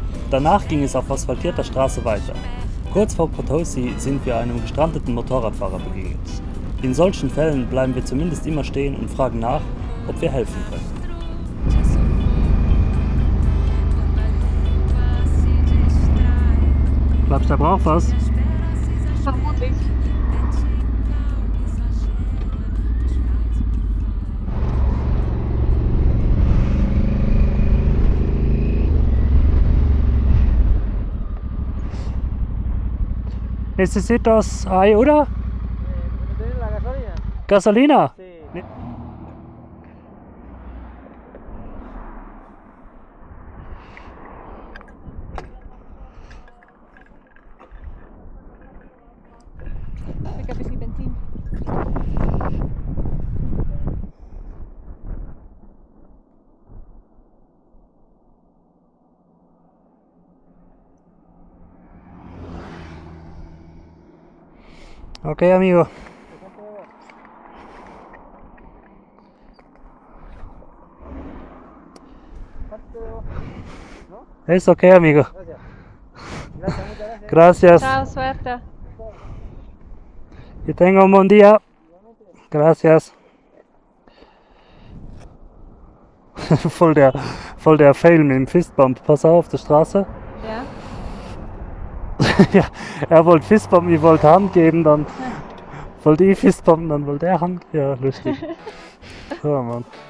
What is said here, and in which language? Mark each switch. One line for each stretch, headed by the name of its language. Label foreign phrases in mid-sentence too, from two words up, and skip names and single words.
German: Danach ging es auf asphaltierter Straße weiter. Kurz vor Potosi sind wir einem gestrandeten Motorradfahrer begegnet. In solchen Fällen bleiben wir zumindest immer stehen und fragen nach, ob wir helfen können. Glaubst du, der braucht was? Vermutlich.
Spanish: Necesitas ayuda? La gasolina. Gasolina? Sí.
German: Fica ein bisschen Benzin.
Spanish: Okay, amigo. Es okay, amigo. Gracias, muchas gracias. Gracias. Chao, suerte. Que tenga un buen día. Gracias.
German: voll der Fail mit dem Fistbump. Pass auf der Straße. Ja? Ja, er wollte Fistbumpen, ich wollte Hand geben, dann wollte ich Fistbumpen, dann wollte er Hand. Ja, lustig. So, Mann.